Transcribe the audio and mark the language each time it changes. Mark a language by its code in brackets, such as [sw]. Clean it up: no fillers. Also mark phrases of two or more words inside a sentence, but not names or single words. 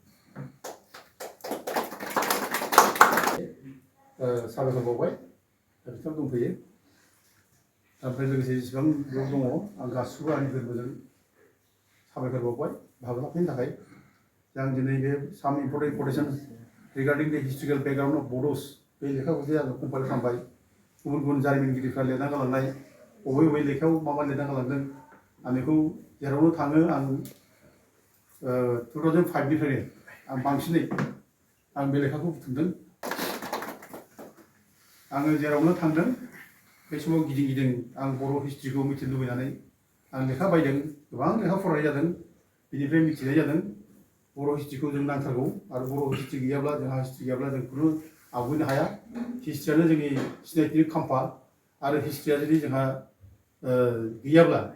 [brx] साबायखर बावबाय दा बिथां दंफैयो ओमफ्राय लोगोसे जेसेबां बेयाव दङ आं गासिबो आंनि गोरबोजों साबायखर बावबाय बाहागो लाफैनो थाखाय आं दिनै बे [en] some important quotation regarding the historical background of Bodos [brx] बे लेखाखौ जे आङो कम्पाइल खालामबाय गुबुन गुबुन जारिमिनगिरिफ्रा लिरना गालांनाय बबे बबे लेखायाव मा मा लिरना गालांदों आं बेखौ जेरावनो थाङो आं 2005निफ्रायनो आं बांसिनै आं बे लेखाखौ बुथुमदों आङो जेरावनो थांदों बे समाव गिदिं गिदिं आं बर' हिस्ट्रिखौ मिथिनो लुबैनानै आं लेखा बायदों गोबां लेखा फरायनाय जादों बिनिफ्राय मिथिनाय जादों बर' हिस्ट्रिखौ जों नांथारगौ आरो बर' हिस्ट्रि गैयाब्ला जोंहा हिस्ट्रि गैयाब्ला जों खुनु आवगायनो हाया हिस्ट्रियानो जोंनि सिनायथिनि खाम्फा आरो हिस्ट्रिया जुदि जोंहा गैयाब्ला